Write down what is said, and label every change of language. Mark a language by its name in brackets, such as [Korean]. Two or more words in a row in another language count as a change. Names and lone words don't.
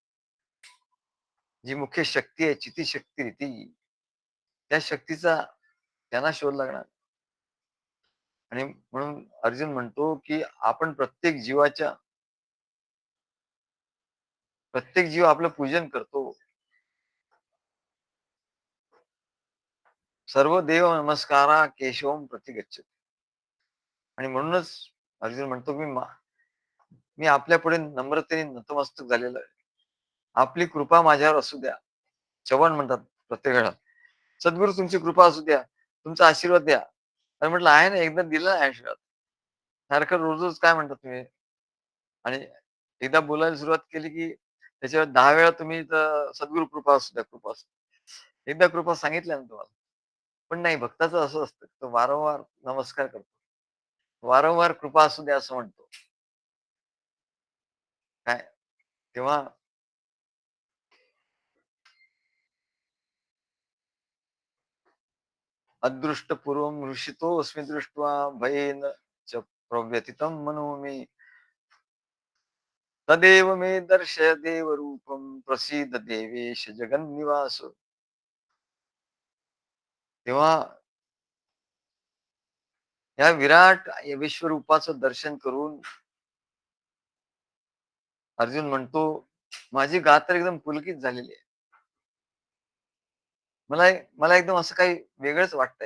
[Marathi] जी मुख्य शक्ती आहे, चितीशक्ती ती, त्या शक्तीचा त्यांना शोध लागणार. आणि म्हणून अर्जुन म्हणतो, की आपण प्रत्येक जीव आपलं पूजन करतो. [Sanskrit] सर्व देव नमस्कारा केशवम प्रति गच्छति. [Marathi] आणि म्हणूनच अर्जुन म्हणतो, मी आपल्यापुढे नम्रतेने नतमस्तक झालेलो आहे. आपली कृपा माझ्यावर असू द्या. चव्हाण म्हणतात प्रत्येक वेळेला. सद्गुरू तुमची कृपा असू द्या. तुमचा आशीर्वाद द्या. तर म्हटलं आहे ना, एकदा दिला आहे आशीर्वाद. सारखं रोज-रोज काय म्हणता तुम्ही? आणि एकदा बोलायला सुरुवात केली, की त्याच्यावर 10 वेळा तुम्ही सद्गुरू कृपा असू द्या, कृपा असू द्या. एकदा कृपा सांगितल्या ना तुम्हाला. पण नाही भक्ताचं असं असतं. तो वारंवार नमस्कार करतो. वारंवार कृपा असू द्या असं म्हणतो. काय? [Sanskrit] तेव्हा अदृष्टपूर्वं हृषितोऽस्मि दृष्ट्वा भयेन च प्रव्यथितं मनो मे. तदेव मे दर्शय देवरूपं प्रसीद देवेश जगन्निवास. [Marathi] तेव्हा या विराट विश्वरूपाचं दर्शन करून अर्जुन म्हणतो, माझी गाथ तर एकदम पुलकित झालेली आहे. मला मला एकदम असं काही वेगळंच वाटतंय.